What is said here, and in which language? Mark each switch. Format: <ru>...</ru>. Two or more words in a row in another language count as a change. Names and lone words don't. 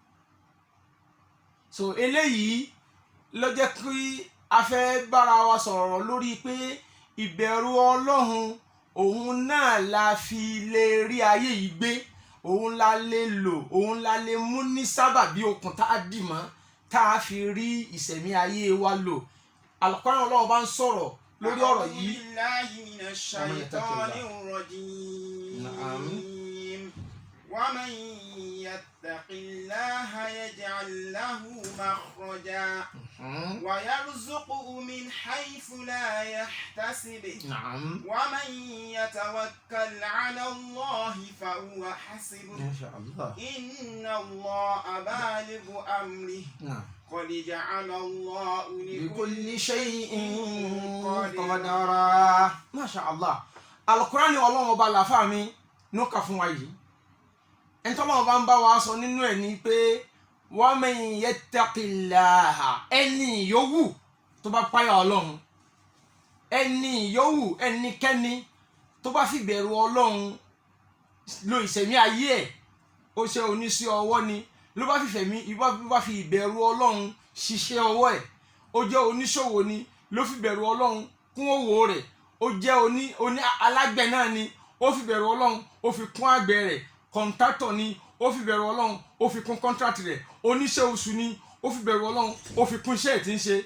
<yo>So eléyìí ló jẹ́ kí a fẹ́ bára wa sọ̀rọ̀ lórí pé ìbẹ̀rù ọlọ́run òun náà la fi lè rí ayé yìí gbé, òun la lè lò, òun la lè mú ní sábàbí okùn tá a dì mọ́ tá a fi rí ìṣẹ̀mí ayé wa lò. Al-Qur'an Ọlọ́run bá ń sọ̀rọ̀ lórí ọ̀rọ̀ yìí.</yo> <ar>أعوذ بالله من الشيطان الرجيم. ومن يتق الله يجعل له مخرجا ويرزقه من حيث لا يحتسب. ومن يتوكل على الله فهو حسبه. إن الله بالغ أمره. قد جعل الله لكل شيء قدرا. ما شاء الله.</ar> <yo>Al-Qur'an Ọlọ́run ọba làfáà mi ló kà fún wa yìí. ẹni tó Ọlọ́run bá ń bá wa sọ nínú ẹ̀ ni pé</yo> <ar>ومن يتق الله,</ar> <yo>ẹni yòówù tó bá páyà Ọlọ́run, ẹni yòówù ẹnikẹ́ni tó bá fi bẹ̀rù Ọlọ́run lo ìṣẹ̀mí ayé ẹ̀, ó ṣe oníṣẹ́ ọwọ́ ni ló bá fi ìbẹ̀rù Ọlọ́run ṣiṣẹ́ ọwọ́ ẹ̀, ó jẹ́ oníṣòwò ni ló fi bẹ̀rù Ọlọ́run kún òwò rẹ̀, ó jẹ́ oní alágbẹ̀ náà ni ó fi bẹ̀rù Ọlọ́run ó fi kún àgbẹ̀ rẹ̀, kọ̀ǹtátọ̀ ni ó fi bẹ̀rù Ọlọ́run ó fi kún kọ́ńtrátì rẹ̀, oníṣẹ́ oṣù ni ó fi bẹ̀rù Ọlọ́run ó fi kún iṣẹ́ ẹ̀ tí ń ṣe.</yo>